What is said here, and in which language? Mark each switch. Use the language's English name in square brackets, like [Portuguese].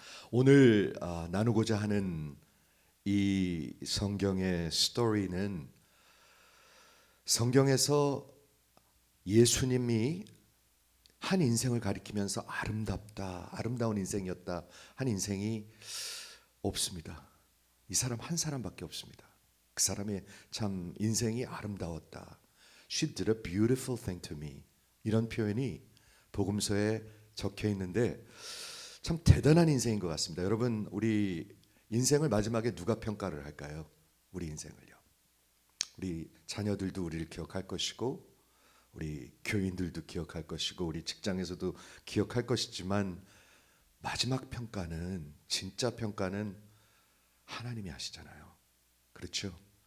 [Korean] 오늘 나누고자 하는 이 성경의 스토리는 성경에서 예수님이 한 인생을 가리키면서 아름답다, 아름다운 인생이었다 한 인생이 없습니다. 이 사람 한 사람밖에 없습니다. 그 사람의 참 인생이 아름다웠다. [English] She did a beautiful thing to me. [Korean] 이런 표현이 복음서에 적혀 있는데 참 대단한 인생인 것 같습니다. 여러분, 우리 인생을 마지막에 누가 평가를 할까요? 우리 인생을요. 우리 자녀들도 우리를 기억할 것이고 우리 교인들도 기억할 것이고 우리 직장에서도 기억할 것이지만 마지막 평가는, 진짜 평가는 하나님이 하시잖아요. 그렇죠?